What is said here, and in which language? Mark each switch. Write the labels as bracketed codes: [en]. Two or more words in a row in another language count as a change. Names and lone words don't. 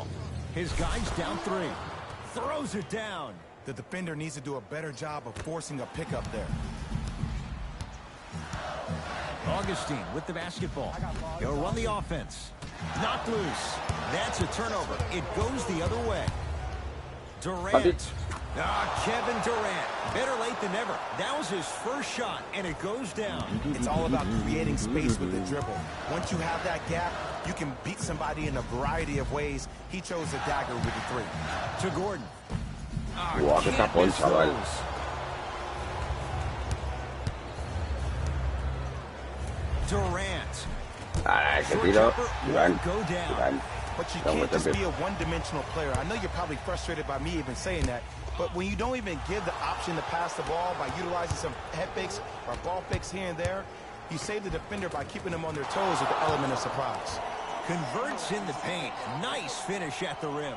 [en] His guy's down 3. Throws it down. The defender needs to do a better job of forcing a pickup there. Augustine with the basketball. He'll run the offense. Knocked loose. That's a turnover. It goes the other way. Durant. Kevin Durant. Better late than never. That was his first shot, and it goes down. It's all about creating space with the dribble. Once you have that gap, you can beat somebody in a variety of ways. He chose a dagger with the 3. To Gordon. [es] Guau, qué tapón, chaval. Durant. Ah, ese tiro. Iván. [en] Go down. Iván. But you can't just be a one-dimensional player. I know you're probably frustrated by me even saying that, but when you don't even give the option to pass the ball by utilizing some head fakes or ball fakes here and there, you save the defender by keeping them on their toes with the element of surprise. Converts in the paint. Nice finish at the rim.